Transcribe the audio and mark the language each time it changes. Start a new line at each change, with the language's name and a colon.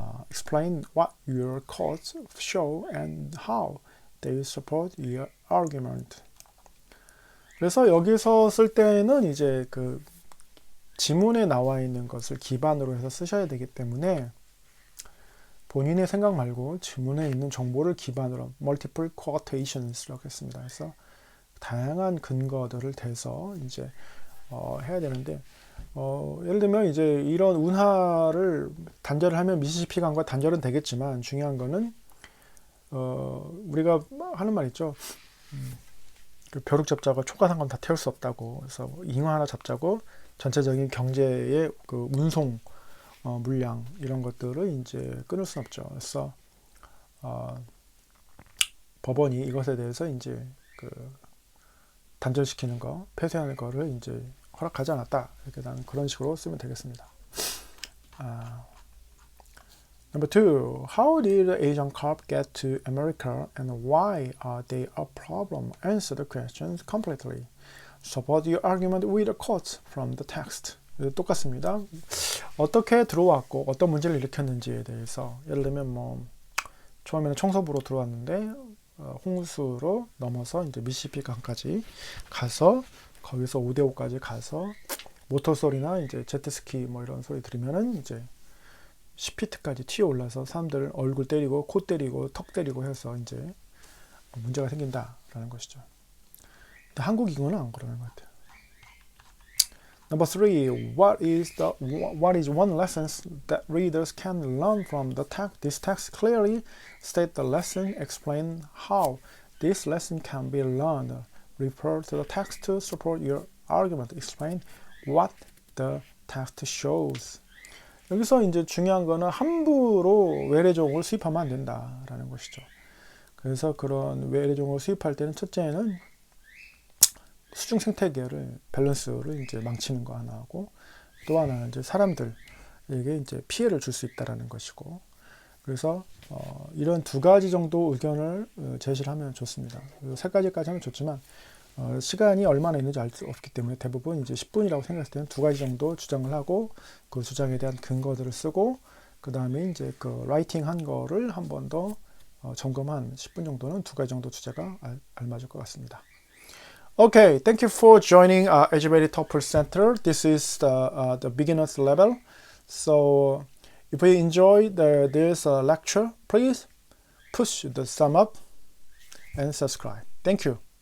English: Explain what your quotes show and how they support your argument.
Korean: 그래서 여기서 쓸 때는 이제 그 지문에 나와 있는 것을 기반으로 해서 쓰셔야 되기 때문에 본인의 생각 말고 지문에 있는 정보를 기반으로 multiple quotations라고 했습니다. 그래서 다양한 근거들을 대서 이제 해야 되는데 예를 들면 이제 이런 운하를 단절을 하면 미시시피 강과 단절은 되겠지만 중요한 거는 우리가 하는 말 있죠. 그 벼룩 잡자고 총과상관 다 태울 수 없다고. 그래서 잉어 하나 잡자고 전체적인 경제의 그 운송 물량 이런 것들을 이제 끊을 수는 없죠. 그래서 법원이 이것에 대해서 이제 그 단절시키는 거, 폐쇄하는 거를 이제 허락하지 않았다. 이렇게 난 그런 식으로 쓰면 되겠습니다.
English: Number 2. How did Asian carp get to America and why are they a problem? Answer the questions completely. Support your argument with a quote from the text.
Korean: 똑같습니다. 어떻게 들어왔고 어떤 문제를 일으켰는지에 대해서 예를 들면 뭐 처음에는 청소부로 들어왔는데 홍수로 넘어서 이제 미시시피 강까지 가서 거기서 5대5까지 가서 모터 소리나 이제 제트스키 뭐 이런 소리 들으면은 이제 10피트까지 튀어 올라서 사람들 얼굴 때리고 코 때리고 턱 때리고 해서 이제 문제가 생긴다라는 것이죠. 근데 한국 잉어는 안 그러는 것 같아요. Number 3. What is one lesson that readers can learn from the text? This text clearly state the lesson, explain how this lesson can be learned. Refer to the text to support your argument. Explain what the text shows. 여기서 이제 중요한 거는 함부로 외래종을 수입하면 안 된다라는 것이죠. 그래서 그런 외래종을 수입할 때는 첫째는 수중 생태계를 밸런스를 이제 망치는 거 하나하고 또 하나는 이제 사람들에게 이제 피해를 줄 수 있다라는 것이고 그래서 이런 두 가지 정도 의견을 제시를 하면 좋습니다. 세 가지까지 하면 좋지만 시간이 얼마나 있는지 알 수 없기 때문에 대부분 이제 10분이라고 생각했을 때는 두 가지 정도 주장을 하고 그 주장에 대한 근거들을 쓰고 그 다음에 이제 그 라이팅 한 거를 한 번 더 점검한 10분 정도는 두 가지 정도 주제가 알맞을 것 같습니다.
English: Okay, thank you for joining Educated TOEFL Center. This is the beginner's level. So if you enjoy this lecture, please push the thumb up and subscribe. Thank you.